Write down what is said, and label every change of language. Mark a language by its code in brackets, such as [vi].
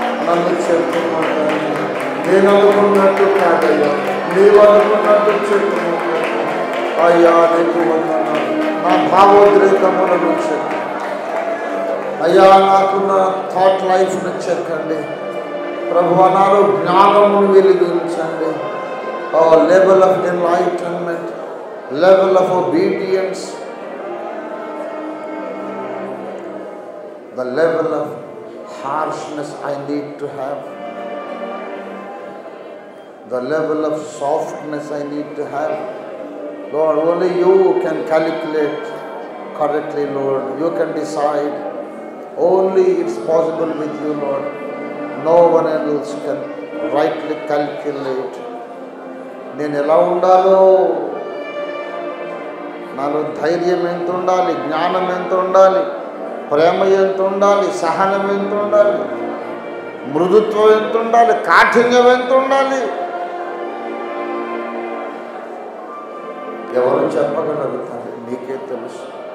[te] నన్ను చెప్పుకుంటాను, నేను అనుకున్నట్టు కాదయ్యా, నీవు అనుకున్నట్టు చెప్పుకుంటాను. అయ్యా నీకు వందనాలు. నా భావోద్రేకములను చెప్పు అయ్యా, నాకున్న థాట్ లైఫ్ను చెక్కండి ప్రభువా, నాలో జ్ఞానమును వెలిగించండి. [en] Level of enlightenment, level of obedience, the level of harshness I need to have, the level of softness I need to have. Lord, only you can calculate correctly, Lord. You can decide. Only it's possible with you, Lord. No one else can rightly calculate. [te] నేను ఎలా ఉండాలో, నాలో ధైర్యం ఎంత ఉండాలి, జ్ఞానం ఎంత ఉండాలి, ప్రేమ ఎంత ఉండాలి, సహనం ఎంత ఉండాలి, మృదుత్వం ఎంత ఉండాలి, కాఠిన్యం ఎంత ఉండాలి, ఎవరు చెప్పగలుగుతారు? నీకే తెలుసు.